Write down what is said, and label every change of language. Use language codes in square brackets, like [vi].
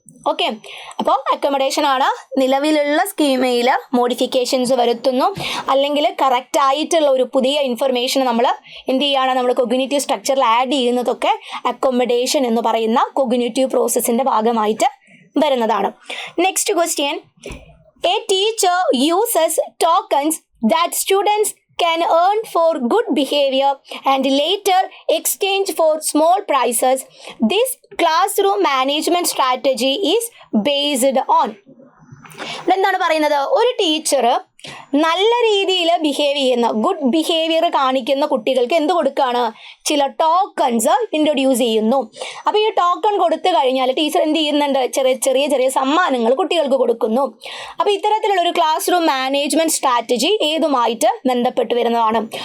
[ml] Okay, അപ്പോൾ accommodation ആണ് നിലവിലുള്ള സ്കീമയിൽ മോഡിഫിക്കേഷൻസ് വരുത്തുന്നു, അല്ലെങ്കിൽ കറക്റ്റ് ആയിട്ടുള്ള ഒരു പുതിയ ഇൻഫർമേഷൻ നമ്മൾ എന്ത് ചെയ്യുകയാണ്, നമ്മൾ കൊഗ്നിറ്റീവ് സ്ട്രക്ചറിൽ ആഡ് ചെയ്യുന്നതൊക്കെ അക്കോമഡേഷൻ എന്ന് പറയുന്ന കൊഗ്നിറ്റീവ് പ്രോസസ്സിൻ്റെ ഭാഗമായിട്ട് വരുന്നതാണ്. [en] Next question. A teacher uses tokens that students can earn for good behavior and later exchange for small prizes. This classroom management strategy is based on. [ml] എന്താണ് പറയുന്നത്? ഒരു ടീച്ചർ നല്ല രീതിയിൽ ബിഹേവ് ചെയ്യുന്ന, ഗുഡ് ബിഹേവിയർ കാണിക്കുന്ന കുട്ടികൾക്ക് എന്ത് കൊടുക്കുകയാണ്, ചില ടോക്കൺസ് ഇൻട്രൊഡ്യൂസ് ചെയ്യുന്നു. അപ്പോൾ ഈ ടോക്കൺ കൊടുത്തു കഴിഞ്ഞാൽ ടീച്ചർ എന്ത് ചെയ്യുന്നുണ്ട്, ചെറിയ ചെറിയ സമ്മാനങ്ങൾ കുട്ടികൾക്ക് കൊടുക്കുന്നു. അപ്പോൾ ഇത്തരത്തിലുള്ള ഒരു ക്ലാസ് റൂം മാനേജ്മെന്റ് സ്ട്രാറ്റജി ഏതുമായിട്ട് ബന്ധപ്പെട്ട് വരുന്നതാണ്?